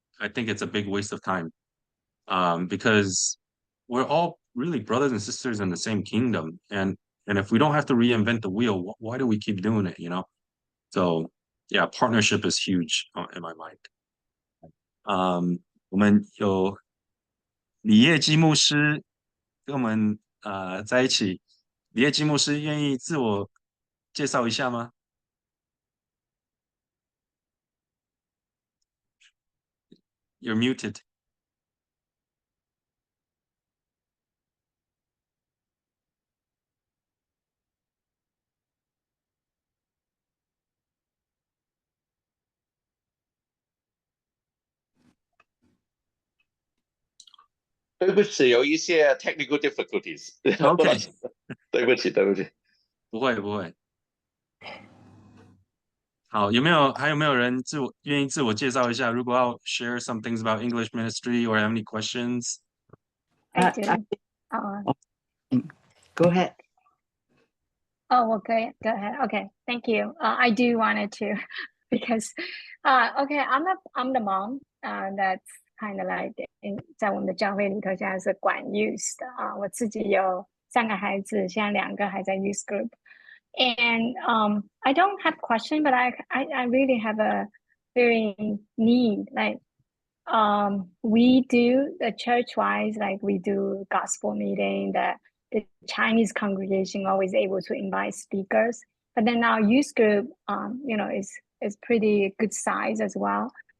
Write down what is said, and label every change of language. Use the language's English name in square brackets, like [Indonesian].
[English] I think it's a big waste of time. Because we're all really brothers and sisters in the same kingdom. And if we don't have to reinvent the wheel, why do we keep doing it, you know? So yeah, partnership is huge in my mind. [Chinese] 我们有李业基牧师跟我们在一起。李业基牧师愿意自我介绍一下吗？ [English] You're muted. [Chinese] 对不起，有一些 [English] technical difficulties。 OK [Chinese] 对不起，对不起。不会不会。好，还有没有人愿意自我介绍一下？如果要 [English] share some things about English ministry or have any questions? I do. Go ahead. Oh, okay. Go ahead. Okay, thank you. I do wanted to because, okay, I'm the mom. That's kind of like [Chinese] 在我们的教会里头现在是管 youth 的啊，我自己有3个孩子，现在2个还在 [English] youth group. And I don't have question, but I really have a very need. Like we do the church-wise, like we do gospel meeting. The Chinese congregation always able to invite speakers, but then our youth group, is pretty good size as well.